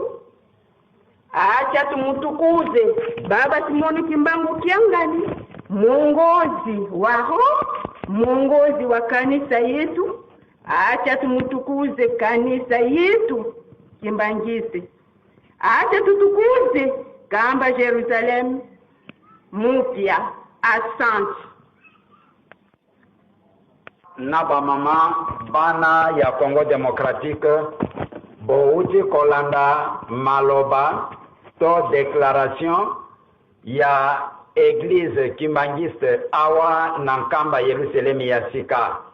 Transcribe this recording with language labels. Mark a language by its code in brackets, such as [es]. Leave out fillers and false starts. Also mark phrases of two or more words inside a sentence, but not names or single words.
[sw] Acha tumutukuze Baba Simoni Kimbangu Kiangani, muongozi wao, muongozi wa kanisa yetu. Acha tumutukuze kanisa yetu Kimbangiste. Acha tutukuze kamba Jerusalem mupya. Asante. [ln] Na ba mama bana ya Congo Democratique bouti kolanda maloba to déclaration ya Église Kimbangiste awa na nkamba Yerusalemu ya sika.